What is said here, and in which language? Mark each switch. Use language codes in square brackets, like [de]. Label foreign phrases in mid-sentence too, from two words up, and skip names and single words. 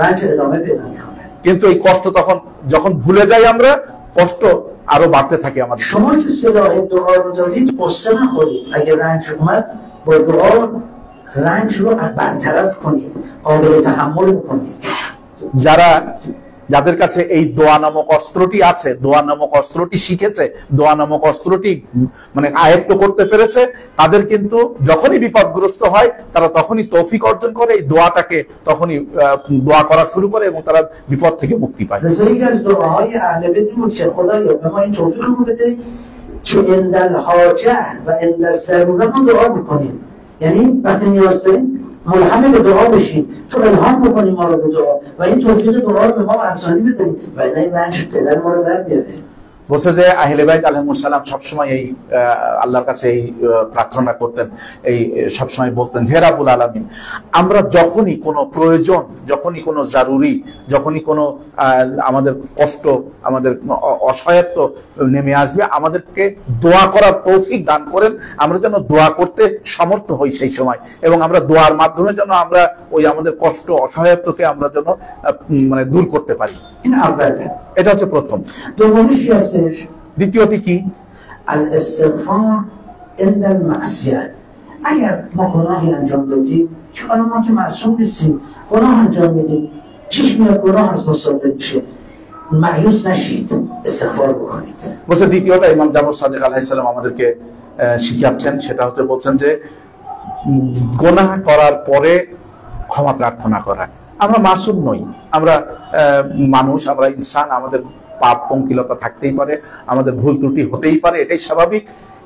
[bn] কিন্তু এই কষ্ট তখন যখন ভুলে যাই আমরা, কষ্ট আরো বাড়তে থাকে আমাদের। [fa] شما که صلاح دعا رو دارید قصه نخورید. اگه رنج اومد با دعا رنج رو برطرف کنید، قابل تحمل بکنید. [bn] যাদের কাছে এই দোয়া নামক অস্ত্রটি আছে, দোয়া নামক অস্ত্রটি শিখেছে, দোয়া নামক অস্ত্রটি মানে আয়ত্ত করতে পেরেছে, তাদের কিন্তু যখনই বিপদগ্রস্ত হয় তারা তখনই তৌফিক অর্জন করে, এই দোয়াটাকে তখনই দোয়া করা শুরু করে এবং তারা বিপদ থেকে মুক্তি পায়। [fa] یکی از دعاهای اهل بیت بود که خدایا به ما این توفیق رو بده که [ar] عند الحاجه و عند الضروره [fa] ما دعا بکنیم. یعنی وقتی نیاز داریم ملهم به دعا بشیم، تو الهام بکنیم ما رو به دعا و این توفیق دعا رو به ما ارزانی بدهیم و این رنج پدر ما رو در بیاره. [bn] বলছে যে আহলে বাইত [ar] عليه السلام [bn] সবসময় এই আল্লাহর কাছে এই প্রার্থনা করতেন, এই সবসময় বলতেন হে [ar] رب العالمين, [bn] আমরা যখনই কোনো প্রয়োজন, যখনই কোনো জরুরি, যখনই কোনো আমাদের কষ্ট, আমাদের অসহায়ত্ব নেমে আসবে, আমাদেরকে দোয়া করার তৌফিক দান করেন, আমরা যেন দোয়া করতে সমর্থ হই সেই সময়, এবং আমরা দোয়ার মাধ্যমে যেন আমরা ওই আমাদের কষ্ট, অসহায়ত্বকে আমরা যেন মানে দূর করতে পারি। এটা হচ্ছে প্রথম। দ্বিতীয়টি কি? [ar] الاستغفار عند المعصیه. [fa] اگر ما گناهی انجام دادیم که حالا ما که معصوم نیستیم، گناه انجام میدیم، چیش میاد گناه از ما صادر میشه، مایوس نشید، استغفار بکنید. [bn] বলছে দ্বিতীয়টা ইমাম জাফর সাদেক [ar] عليه السلام [bn] আমাদেরকে শিখাচ্ছেন, সেটা হচ্ছে বলছেন যে গুনাহ করার পরে ক্ষমা প্রার্থনা করা। আমরা মাসুম নই, আমরা মানুষ, আমরা ইনসান, আমাদের পাপ পঙ্কিলতা থাকতেই পারে, আমাদের ভুল ত্রুটি হতেই পারে, এটাই স্বাভাবিক।